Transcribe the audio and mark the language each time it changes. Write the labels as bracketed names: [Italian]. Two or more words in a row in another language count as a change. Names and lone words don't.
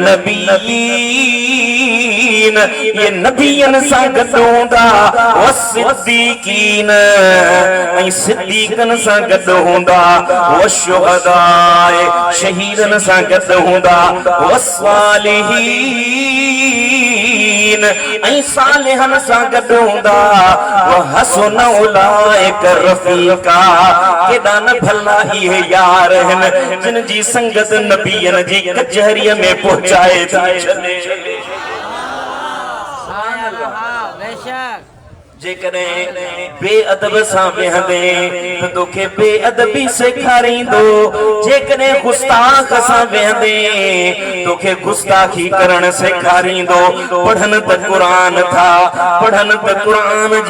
[Sindhi] नबीयीन ये नबियन सां गॾु हूंदा [Arabic] والصديقين [Sindhi] ऐं सिद्दीकन सां गॾु हूंदा [Arabic] والشهداء [Sindhi] शहीदन सां गॾु हूंदा व सालिहीन ऐं सालिहन सां गॾु हूंदा [Arabic] وحسن أولئك رفيقا [Sindhi] केॾा न भला इहे यार आहिनि जिन जी संगत नबीयन जी कचहरीअ में पहुचाए थी छॾे जेकॾहिं बेअदब सां वेहंदे त तोखे बेअदबी सेखारींदो जेकॾहिं गुस्ताख सां वेहंदे तोखे गुस्ताखी करण सेखारींदो पढ़न त क़ुरान था पढ़न त क़ुरान जी